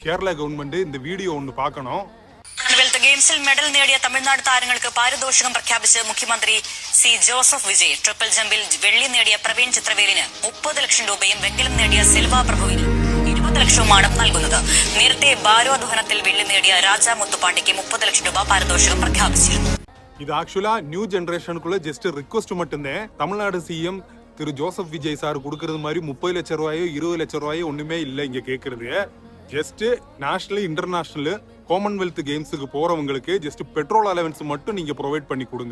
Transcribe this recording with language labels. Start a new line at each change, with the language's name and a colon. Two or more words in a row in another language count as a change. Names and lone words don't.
Tamil: கேரளா கவர்மெண்ட் இந்த வீடியோ ஒன்று பார்க்கணும்.
Malayalam: ഗെയിംസിൽ മെഡൽ നേടിയ തമിഴ്നാട് താരങ്ങൾക്ക് പാരിതോഷികം പ്രഖ്യാപിച്ച് മുഖ്യമന്ത്രി സി ജോസഫ് വിജയ്. ട്രിപ്പിൾ ജമ്പിൽ വെള്ളി നേടിയ പ്രവീൺ ചിത്രവേലിന് 30 ലക്ഷം രൂപയും വെങ്കലം നേടിയ സിൽവ പ്രഭുവിന് 20 ലക്ഷവുമാണ് നൽകുന്നത്. നേരത്തെ ഭാരോദ്വഹനത്തിൽ വെള്ളി നേടിയ രാജ മുത്തുപാണ്ടിക്ക് 30 ലക്ഷം രൂപ പാരിതോഷികം പ്രഖ്യാപിച്ചിരുന്നു.
Tamil: இது
English: actually new generationக்குள்ள just request
Tamil: மட்டும்தான். தமிழ்நாடு சிஎம் திரு ஜோசப் விஜய் சார் கொடுக்கறது மாதிரி 30 லட்சம் ரூபாயோ 20 லட்சம் ரூபாயோ ஒண்ணுமே இல்லை இங்க கேட்கறது.
English: just national international
Tamil: காமன்வெல்த் கேம்ஸுக்கு போறவங்களுக்கு
English: just petrol allowance
Tamil: மட்டும் நீங்க ப்ரொவைட் பண்ணி கொடுங்க.